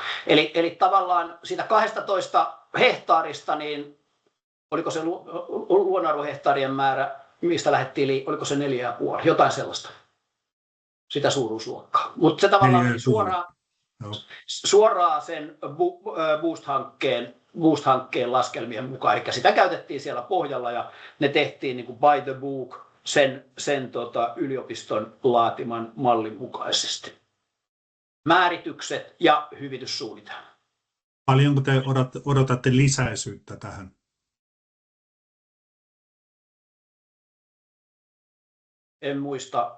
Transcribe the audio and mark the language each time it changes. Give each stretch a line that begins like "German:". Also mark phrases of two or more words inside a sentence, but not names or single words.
Finnish: Eli tavallaan siitä 12 hehtaarista, niin oliko se luonnonarvohehtaarien määrä, mistä lähdettiin, oliko se 4,5, jotain sellaista, sitä suuruusluokkaa. Mutta se tavallaan suoraan sen Boost-hankkeen laskelmien mukaan, eli sitä käytettiin siellä pohjalla ja ne tehtiin niin kuin
English: by the book
Finnish: sen yliopiston laatiman mallin mukaisesti. Määritykset ja hyvityssuunnitelma. Paljonko te odotatte lisäisyyttä tähän? En muista.